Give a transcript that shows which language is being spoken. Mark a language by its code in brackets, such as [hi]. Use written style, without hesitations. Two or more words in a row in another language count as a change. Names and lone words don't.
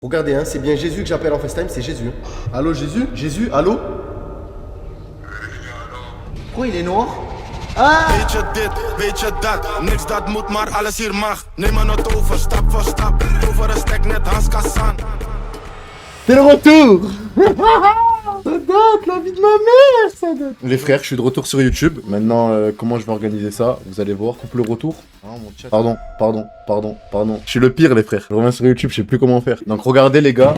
[fr] Regardez, hein, c'est bien Jésus que j'appelle en FaceTime, c'est Jésus. Allô Jésus? Jésus, allô? Pourquoi il est noir? Ah! [nl] Weet je dit, weet je dat, niks dat moet maar alles hier mag. Neem het over, stap voor stap, over een stek net Hans Kassan. [fr] C'est le retour! Ça date, la vie de ma mère, ça date! Les frères, je suis de retour sur YouTube. Maintenant, comment je vais organiser ça? Vous allez voir, coupe le retour. Oh, mon chat. Pardon. Je suis le pire, les frères. Je reviens sur YouTube, je sais plus comment faire. Donc, regardez, les gars.